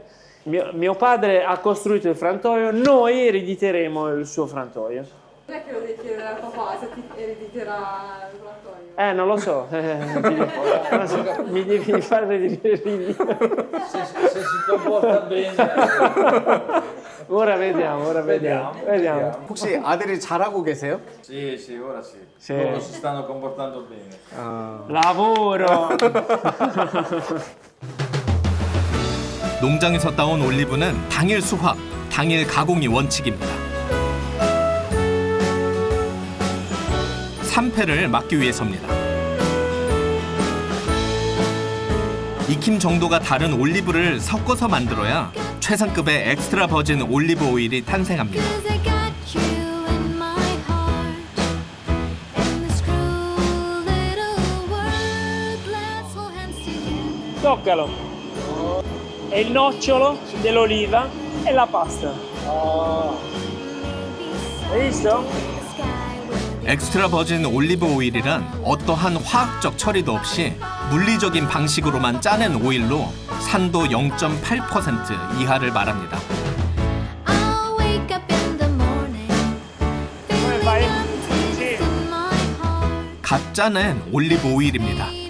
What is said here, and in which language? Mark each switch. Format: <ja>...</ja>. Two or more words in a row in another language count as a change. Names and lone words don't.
<it>Mio padre ha costruito il frantoio, noi erediteremo il suo frantoio. Non è che lo devi chiedere al papà se ti erediterà il frantoio. Non lo so. Mi devi fare dire se si comporta bene. Ora vediamo.</it> <ko>혹시 아들이 잘하고 계세요?</ko> <it>Sì, ora sì. Sì. Loro si stanno comportando bene. Lavoro.</it> <ko>농장에서 따온 올리브는 당일 수확, 당일 가공이 원칙입니다. 산패를 막기 위해서입니다. 익힘 정도가 다른 올리브를 섞어서 만들어야 최상급의 엑스트라 버진 올리브 오일이 탄생합니다.</ko> <it>Toccalo. È il nocciolo dell'oliva e la pasta. Hai visto?</it> <ko>엑스트라 버진 올리브 오일이란 어떠한 화학적 처리도 없이 물리적인 방식으로만 짜낸 오일로 산도 0.8% 이하를 말합니다. 갓 짜낸 올리브 오일입니다.</ko>